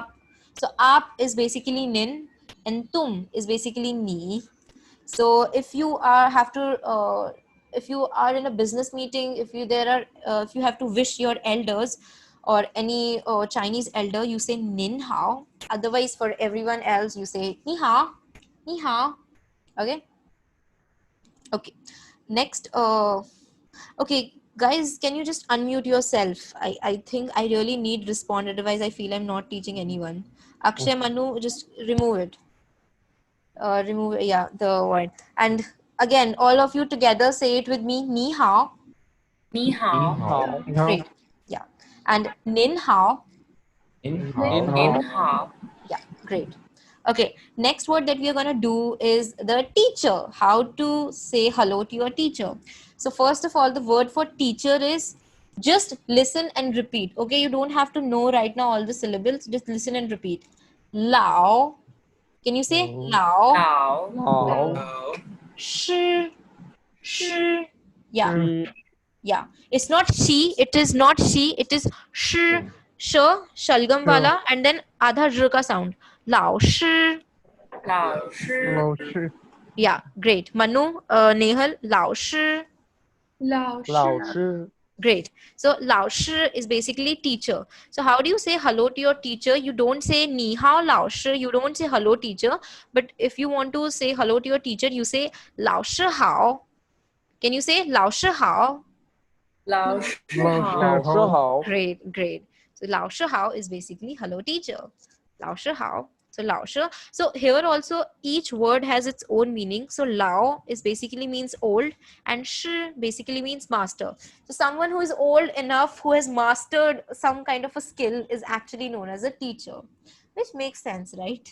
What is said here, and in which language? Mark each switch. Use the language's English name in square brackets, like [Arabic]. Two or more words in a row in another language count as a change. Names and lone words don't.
[English] So aap is basically nin and tum is basically ni. So if you are if you are in a business meeting, if you have to wish your elders or any Chinese elder, you say [Chinese] nin hao. [English] Otherwise, for everyone else, you say [Chinese] ni hao, ni hao. [English] Okay. Okay. Next, okay, guys, can you just unmute yourself? I think I really need respond, otherwise I feel I'm not teaching anyone. Akshay, Manu, just remove it. Remove, yeah, the word. And again, all of you together say it with me, [Chinese] ni hao. Ni hao. [English] Great. Yeah. And [Chinese] nin hao. Nin hao. [English] Yeah, great. Okay, next word that we are going to do is the teacher. How to say hello to your teacher. So first of all, the word for teacher is just listen and repeat. Okay, you don't have to know right now all the syllables. Just listen and repeat. Lao. Can you say lao? [Chinese] Lao. Shi. Shi. [English] Yeah. Yeah. It's not she. It is not she. It is shi. Sh. [Hindi] Shalgam wala. [English] And then [Hindi] adha r ka [English] sound. [Chinese] Lao shi. Lao shi. Lao shi. [English] Yeah, great. Manu, Nehal, [Chinese] Lao shi. Lao Lao shi. shi. [English] Great. So [Chinese] Lao shi [English] is basically teacher. So how do you say hello to your teacher? You don't say [Chinese] ni hao Lao shi. [English] You don't say hello teacher. But if you want to say hello to your teacher, you say [Chinese] Lao shi hao. [English] Can you say [Chinese] Lao shi hao? Lao shi Lao shi hao. [English] Great, great. So [Chinese] Lao shi hao [English] is basically hello teacher. [Chinese] Lao shi hao. [English] So [Chinese] Lao shi. [English] So here also each word has its own meaning. So Lao is basically means old and shi basically means master. So someone who is old enough, who has mastered some kind of a skill is actually known as a teacher, which makes sense, right?